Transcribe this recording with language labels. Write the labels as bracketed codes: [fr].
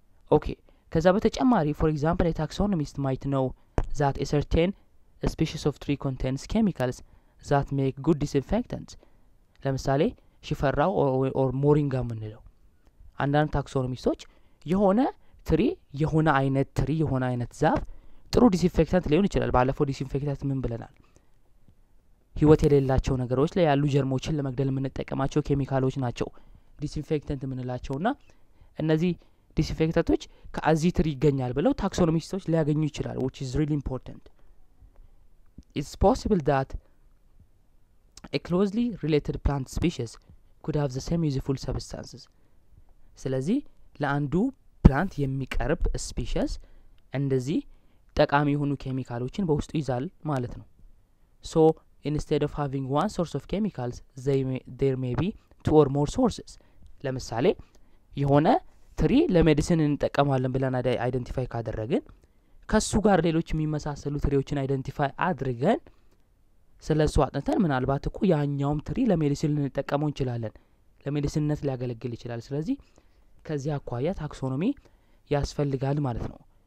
[am] ኦኬ ከዛ በተጨማሪ [en] for example a taxonomist might know that a certain species of tree contains chemicals that make good disinfectants [am] ለምሳሌ ሽፈራው or ሞሪንጋ ምንለው አንዳንድ ታክሶኖሚስቶች የሆነ ትሪ የሆነ አይነት ዛፍ ጥሩ ዲስኢንፌክታንት ሊሆን ይችላል ባለፈው ዲስኢንፌክታንት ምን ብለናል ህይወት የሌላቸው ነገሮች ላይ ያሉ ጀርሞችን ለመግደል የምንጠቀማቸው ኬሚካሎች ናቸው ዲስኢንፌክታንት የምንላቸውና እነዚህ ዲስኢንፌክታንቶች ከዚህ ትሪ ይገኛል ብለው ታክሶኖሚስቶች ሊያገኙ ይችላል [en] which is really important. It's possible that a closely related plant species could have the same useful substances. [am] ስለዚህ ለአንዱ ፕላንት የሚቀርብ ስፒሺስ እንደዚህ ጠቃሚ የሆኑ ኬሚካሎችን በውስጡ ይዛል ማለት ነው። [en] So instead of having one source of chemicals there may be two or more sources. [am] ለምሳሌ የሆነ ትሪ ለሜዲሲን እንጠቀማለን ብለን አይደንቲፋይ ካደረግን ከሱ ጋር ሌሎች የሚመሳሰሉ ትሪዎችን አይደንቲፋይ አድርገን ስለሱ አጥንተን ምናልባት እኮ ያኛውም ትሪ ለሜዲሲን ልንጠቀመው እንችላለን ለሜዲሲንነት ሊያገለግል ይችላል ስለዚህ ከዚህ አኳያ ታክሶኖሚ ያስፈልጋል ማለት ነው